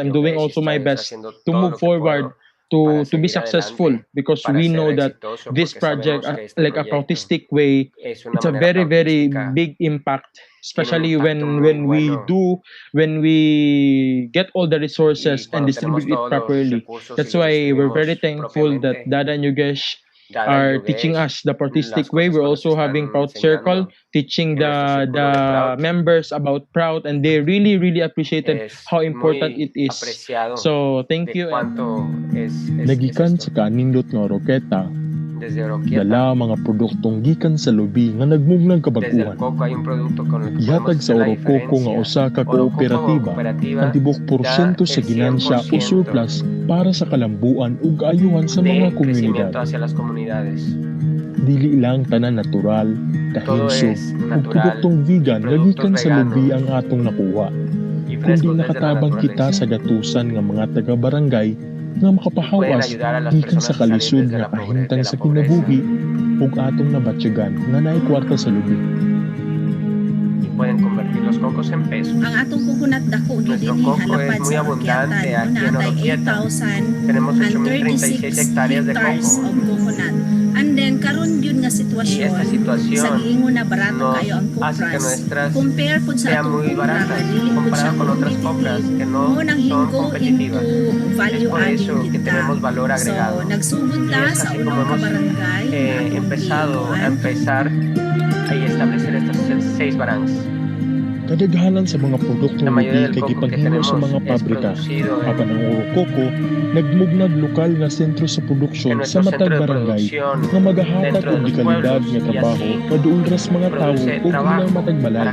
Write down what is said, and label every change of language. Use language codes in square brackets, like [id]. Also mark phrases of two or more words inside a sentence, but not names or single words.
[en] I'm doing also my best to move forward to be successful, because we know that this project, like a autistic way, it's a very, very big impact, especially when we get all the resources and distribute it properly. That's why we're very thankful that Dada and Yogesh are teaching us the Proudistic way. We're also having Proud Circle, teaching the members about Proud, and they really, really appreciated how important it is. So, thank you. [ceb] Nagikan sa kanindot nga Oroqueta, dala mga produktong gikan sa lubi nga nagmugnang kabaguhan. Ihatag sa Orococo nga usa ka kooperatiba ang tibok porsyento sa ginansya o surplus para sa kalambuan ug kaayuhan sa mga komunidad. Dili lang tanan natural, kahinsog ug produktong vegan nga gikan sa lubi ang atong nakuha, kundi nakatabang kita sa gatusan nga mga taga-barangay nga makapahawas gikan sa kalisod nga kahimtang sa kinabuhi ug atong nabatsyagan nga naay kwarta sa lubi. [es] Pueden convertir los cocos en pesos. [ceb] Ang atong coconut dako [es] Nuestro coco es muy abundante aquí en Oroquieta. Tenemos 8,036 hectáreas de coco. [en] And then [ceb] karon yun nga sitwasyon sa giingon na barato kayo ang copras compare pud sa atong [es] muy barata comparado con otras copras que no son competitivas. [en] Value [es] added que tenemos valor agregado. [ceb] So nagsugod ta sa unang kabarangay [es] empezar a establecer estos 6 barangs. [ceb] Kadaghanan sa mga produktong lubi kay gipaghimo sa mga pabrika. Apan ang Orococo nagmugnag lokal nga sentro sa produksyon sa matag barangay nga magahatag og gikalidad nga trabaho paduol ras mga tawo ug ilang matag balay.